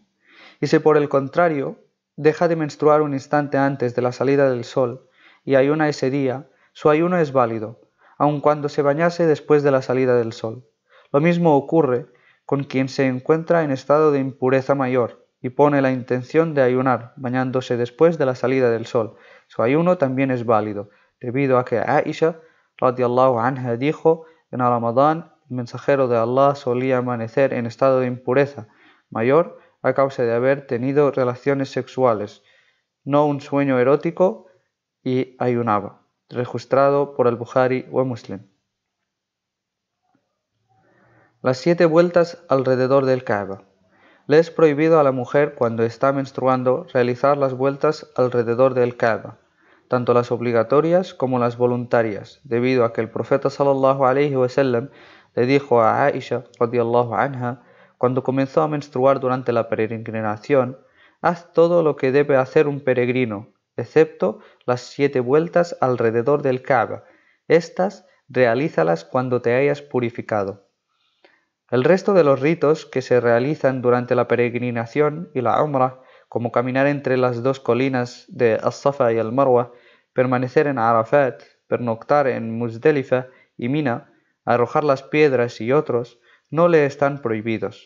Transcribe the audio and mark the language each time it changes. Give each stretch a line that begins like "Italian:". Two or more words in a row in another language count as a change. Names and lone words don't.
Spanish: Y si por el contrario deja de menstruar un instante antes de la salida del sol y ayuna ese día, su ayuno es válido, aun cuando se bañase después de la salida del sol. Lo mismo ocurre con quien se encuentra en estado de impureza mayor y pone la intención de ayunar bañándose después de la salida del sol. Su ayuno también es válido, debido a que Aisha
Arabic: رضي الله عنها
Spanish: dijo: en Ramadán el mensajero de Allah solía amanecer en estado de impureza mayor a causa de haber tenido relaciones sexuales, no un sueño erótico, y ayunaba, registrado por el Bukhari o Muslim. Las 7 vueltas alrededor del Kaaba. Le es prohibido a la mujer cuando está menstruando realizar las vueltas alrededor del Kaaba, tanto las obligatorias como las voluntarias, debido a que el profeta
Arabic: صلى الله عليه وسلم
Spanish: le dijo a Aisha
Arabic: رضي الله عنها
Spanish: cuando comenzó a menstruar durante la peregrinación: haz todo lo que debe hacer un peregrino, excepto las 7 vueltas alrededor del Kaaba. Estas realízalas cuando te hayas purificado. El resto de los ritos que se realizan durante la peregrinación y la Umrah, como caminar entre las dos colinas de As-Safa y Al-Marwa, permanecer en Arafat, pernoctar en Muzdalifa y Mina, arrojar las piedras y otros, no le están prohibidos.